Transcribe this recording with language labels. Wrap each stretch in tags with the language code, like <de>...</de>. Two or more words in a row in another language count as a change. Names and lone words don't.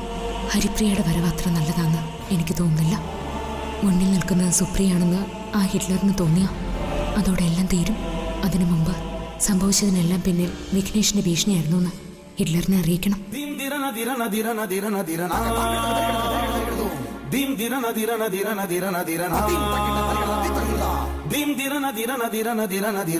<ml>ഹരിപ്രിയയുടെ വരവ് അത്ര നല്ലതാണെന്ന് എനിക്ക് തോന്നുന്നില്ല. മുന്നിൽ നിൽക്കുന്നത് സുപ്രിയാണെന്ന് ആ ഹിറ്റ്ലറിന് തോന്നിയ അതോടെ എല്ലാം തീരും. അതിനു മുമ്പ് സംഭവിച്ചതിനെല്ലാം പിന്നിൽ വിഘ്നേഷിന്റെ ഭീഷണിയായിരുന്നു എന്ന് ഹിറ്റ്ലറിനെ അറിയിക്കണം. dim dirana dirana dirana dirana dirana dim dirana dirana dirana dirana</ml>